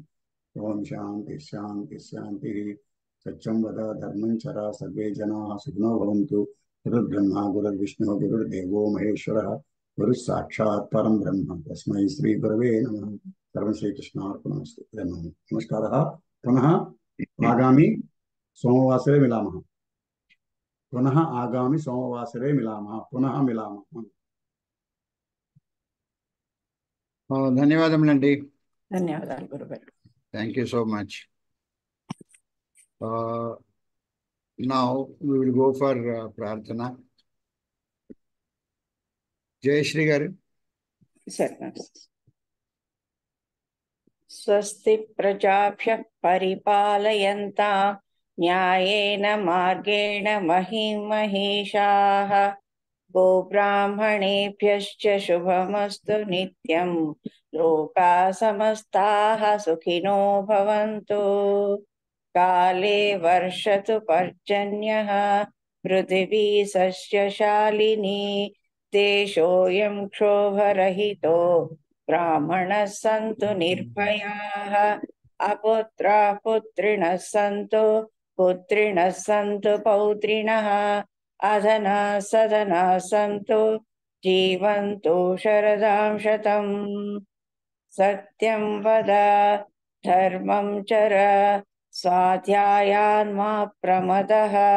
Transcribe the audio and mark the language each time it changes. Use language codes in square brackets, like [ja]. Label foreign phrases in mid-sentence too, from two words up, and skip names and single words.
[sa] ओम् शान्ति शान्ति शान्ति सत्यं वद धर्मं चर सर्वे जनाः सुखिनो भवन्तु गुरु ब्रह्मा गुरु विष्णु गुरु देवो महेश्वरः गुरु साक्षात् परम् ब्रह्म तस्मै श्री गुरवे नमः सर्वं श्री कृष्ण अर्पणमस्तु नमस्कारः पुनः आगामि सोमवासरे मिलामः पुनः आगामि सोमवासरे मिलामः पुनः मिलामः [te] ధన్యవాదములండి. ధన్యవాదాలు గురుగారు. [en] Thank you so much. Now we will go for Prarthana. [te] Jai Shri Garu. [sa] స్వస్తి ప్రజాభ్యః పరిపాలయంతాం న్యాయేన మార్గేణ మహిం మహేషాః గోబ్రాహ్మణేభ్యశ్చ శుభమస్తు నిత్యం లోకాః సమస్తాః సుఖినో భవంతు కాలే వర్షతు పర్జన్యః పృథివీ సస్యశాలినీ దేశోऽयं క్షోభరహితో బ్రాహ్మణः సంతు నిర్భయాః अपुत्राः पुत्रिणः सन्तु पुत्रिणः सन्तु पौत्रिणः अधनाः सधनाः सन्तु जीवन्तु शरदां शतम् सत्यं वद धर्मं चर स्वाध्यायान् मा प्रमदः